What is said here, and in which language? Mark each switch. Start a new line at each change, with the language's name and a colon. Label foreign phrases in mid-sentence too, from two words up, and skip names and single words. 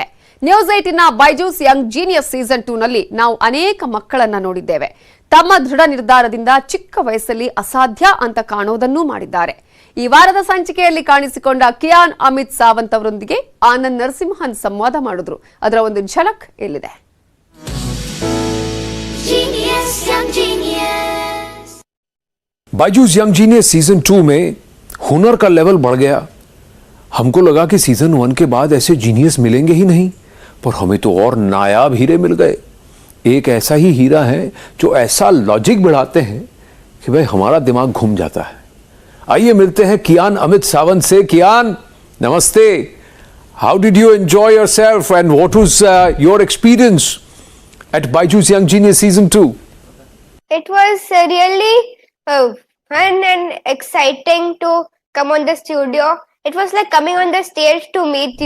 Kannada: ನ್ಯೂಸ್ 18ನ ಬೈಜೂಸ್ ಯಂಗ್ ಜೀನಿಯಸ್ ಸೀಸನ್ 2 ನಲ್ಲಿ ನಾವು ಅನೇಕ ಮಕ್ಕಳನ್ನ ನೋಡಿದ್ದೇವೆ. ತಮ್ಮ ದೃಢ ನಿರ್ಧಾರದಿಂದ ಚಿಕ್ಕ ವಯಸ್ಸಲ್ಲಿ ಅಸಾಧ್ಯ ಅಂತ ಕಾಣೋದನ್ನೂ ಮಾಡಿದ್ದಾರೆ. ಈ ವಾರದ ಸಂಚಿಕೆಯಲ್ಲಿ ಕಾಣಿಸಿಕೊಂಡ ಕಿಯಾನ್ ಅಮಿತ್ ಸಾವಂತ್ ಅವರೊಂದಿಗೆ ಆನಂದ್ ನರಸಿಂಹನ್ ಸಂವಾದ ಮಾಡಿದ್ರು. ಅದರ ಒಂದು ಝಲಕ್ ಇಲ್ಲಿದೆ.
Hindi: बायजूस यंग जीनियस सीजन 2 में हुनर का लेवल बढ़ गया. हमको लगा कि सीजन 1 के बाद ऐसे जीनियस मिलेंगे ही नहीं, पर हमें तो और नायाब हीरे मिल गए. एक ऐसा ही हीरा है जो ऐसा लॉजिक बढ़ाते हैं कि भाई हमारा दिमाग घूम जाता है. आइए मिलते हैं कियान अमित सावंत से. कियान, नमस्ते.
English: how did you enjoy yourself and what was your experience at Byju's Young Genius Season 2? It was really fun and exciting to come on the studio. It was like coming on the stage to meet you.